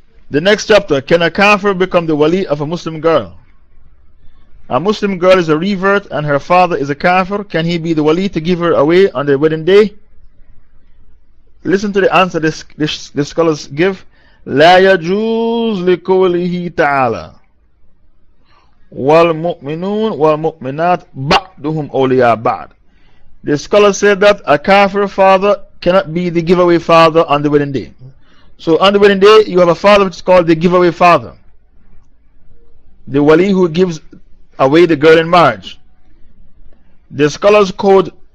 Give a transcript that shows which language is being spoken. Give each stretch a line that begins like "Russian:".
English: The next chapter, can a kafir become the wali of a Muslim girl? A Muslim girl is a revert and her father is a kafir. Can he be the wali to give her away on the wedding day? Listen to the answer the scholars give.
Arabic: لا يجوز لقوله تعالى والمؤمنون والمؤمنات بعضهم أولياء بعض.
English: The scholars said that a kafir father cannot be the giveaway father on the wedding day. So on the wedding day, you have a father which is called the giveaway father, the wali who gives away the girl in marriage. The scholars quote